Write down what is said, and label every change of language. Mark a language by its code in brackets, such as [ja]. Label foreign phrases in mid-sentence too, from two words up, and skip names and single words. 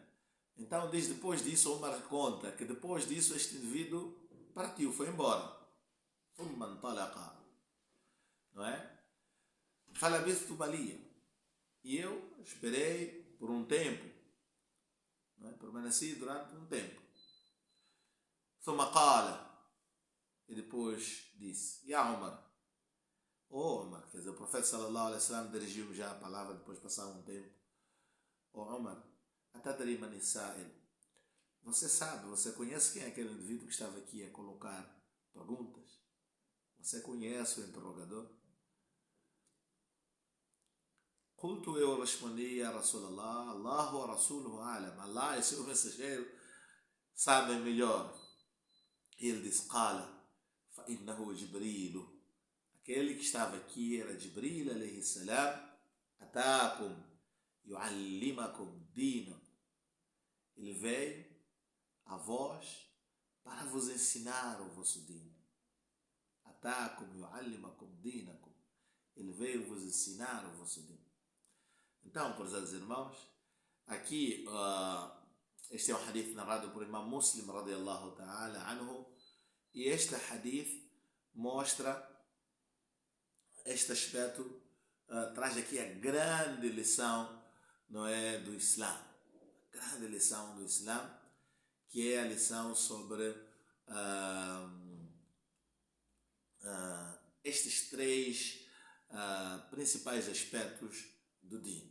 [pt] Então diz, depois disso, Omar conta que depois disso este indivíduo partiu, foi embora. [ar] ثم انطلق, [pt] não é? [ar] فلبثت مليا, [pt] e eu esperei por um tempo, não é? Permaneci durante um tempo. [ar] ثم قال, [pt] e depois disse, Ya Omar, oh Omar, quer dizer, o profeta [ar] صلى الله عليه وسلم [pt] dirigiu já a palavra depois de passar um tempo. Oh Omar, [ar] أتدري من السائل? [pt] Você sabe, você conhece quem é aquele indivíduo que estava aqui a colocar perguntas? Você conhece o interrogador? Qultu, eu respondi a Rasulallah, [ar] الله ورسوله أعلم. [pt] Allah e seu mensageiro sabem melhor. E ele disse, [ar] قال فإنه جبريل. [pt] Aquele que estava aqui era Jibril [ar] عليه السلام. أتاكم يعلمكم دينكم. [pt] Ele veio a vós para vos ensinar o vosso dino. [ar] أتاكم يعلمكم دينكم. [pt] Ele veio vos ensinar o vosso dino. Então, prezados irmãos, aqui este é um hadith narrado por Imam [ar] مسلم رضي الله تعالى عنه, [pt] e este hadith mostra este aspecto, traz aqui a grande lição, não é, do Islã, a grande lição do Islã, que é a lição sobre estes três principais aspectos do Din.